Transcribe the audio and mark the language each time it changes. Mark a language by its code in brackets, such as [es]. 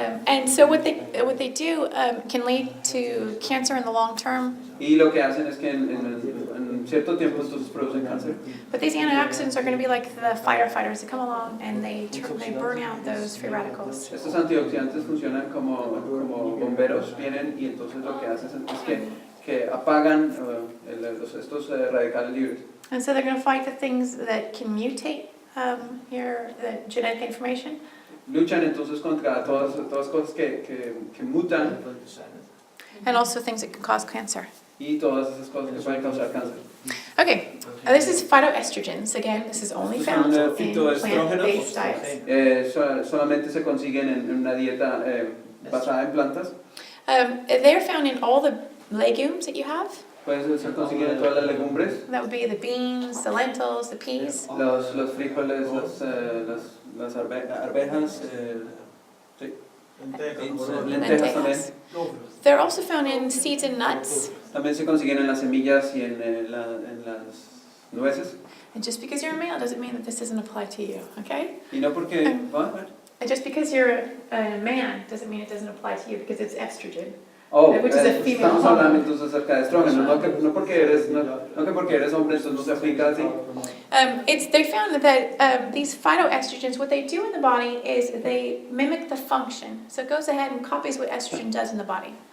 [en] And so what they do can lead to cancer in the long term. [es] Y lo que hacen es que en cierto tiempo entonces producen cáncer. [en] But these antioxidants are going to be like the firefighters that come along and they burn out those free radicals. [es] Estos antioxidantes funcionan como bomberos, vienen y entonces lo que hacen es que apagan estos radicales libres. [en] And so they're going to fight the things that can mutate the genetic information. [es] Luchan entonces contra todas cosas que mutan [en] And also things that can cause cancer. [es] y todas esas cosas que pueden causar cáncer. [en] Okay, this is phytoestrogens. Again, this is only found in plant-based diets. [es] Solamente se consiguen en una dieta basada en plantas. [en] They're found in all the legumes that you have. [es] Pueden se consiguen en todas las legumbres, [en] That would be the beans, the lentils, the peas. [es] los frijoles, las arvejas, sí. Lentejas también. [en] They're also found in seeds and nuts. [es] También se consiguen en las semillas y en las nueces. [en] And just because you're a male doesn't mean that this doesn't apply to you, okay? [es] Y no porque... [en] And just because you're a man doesn't mean it doesn't apply to you because it's estrogen. Which is a female [es] estamos hablando entonces acerca de estrógeno, no porque eres hombre entonces no se aplica así. [en] They found that these phytoestrogens, what they do in the body is they mimic the function. So it goes ahead and copies what estrogen does in the body.